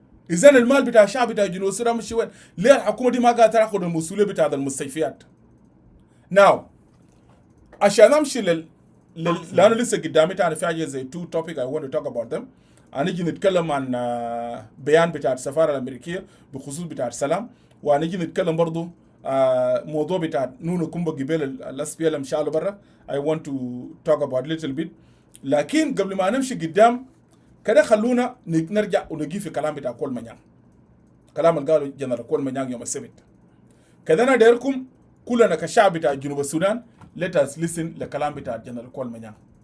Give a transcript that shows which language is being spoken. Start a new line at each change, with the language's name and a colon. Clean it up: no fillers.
Arabic: إذن المال بتاع الشعب بتاع جنوب السودان مشي وين؟ ليه الحكومة دي ما قاعدة تاخد المسؤولية بتاع المستشفيات؟ ناو عشان أمشي لأنه لسه قدامي تاني في حاجة زي
English: 2 topic I want to talk about them.
Arabic: هنيجي نتكلم عن بيان بتاع السفارة الأمريكية بخصوص بتاع السلام، وهنيجي نتكلم برضو موضوع بتاع نونو كومبا جبال الأسبيل مشالو برا.
English: I want to talk about little bit.
Arabic: لكن قبل ما نمشي قدام كده خلونا نرجع ونجي في كلام بتاع كول منيان، كلام اللي قاله جنرال كول منيان يوم السبت. كده أنا دايركم كلنا كشعب بتاع جنوب السودان
English: let us listen
Arabic: لكلام بتاع جنرال كول منيان.